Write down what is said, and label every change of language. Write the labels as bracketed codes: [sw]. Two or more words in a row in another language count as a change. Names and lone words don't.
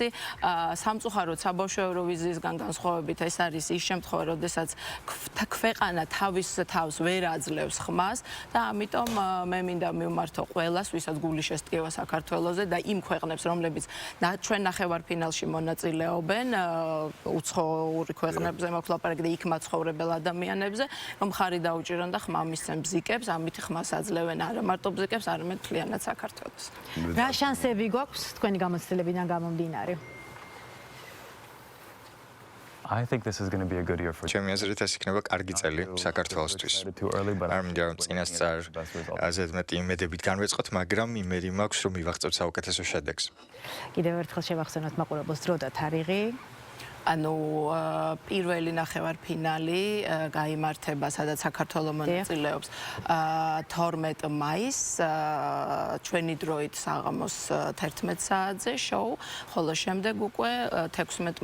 [ka] სამწუხაროდ საბავშვო ევროვიზიისგან განსხვავებით ეს არის ის შემთხვევა, როდესაც ქვეყანა თავის თავს ვერ აძლევს ხმას და ამიტომ მე მინდა მივმართო ყველას, ვისაც გული შესტკივა საქართველოზე და იმ ქვეყნებს, რომლებიც ჩვენ ნახევარფინალში მონაწილეობენ, უცხოური ქვეყნებზე მაქვს ლაპარაკი და იქ მაცხოვრებელ ადამიანებზე, რომ ხარი დაუჭირონ და ხმა მისცენ ბზიკებს, ამით ხმას აძლევენ არა მარტო ბზიკებს, არამედ მთლიანად საქართველოს. რა შანსები გვაქვს თქვენი გამოცდილებიდან გამომდინარე? [en] I think this is going to be a good year for [ka] ჩემი აზრით ეს იქნება კარგი წელი საქართველოსთვის. არ მინდა რომ წინასწარ ზედმეტი იმედებით განვეწყოთ, მაგრამ იმედი მაქვს რომ მივაღწევთ საუკეთესო შედეგს. კიდევ ერთხელ შევახსენოთ მაყურებელს დრო და თარიღი. ანუ პირველი ნახევარფინალი გაიმართება, სადაც საქართველო მონაწილეობს 12 მაისს ჩვენი დროით საღამოს 11 საათზე შოუ, ხოლო შემდეგ უკვე 16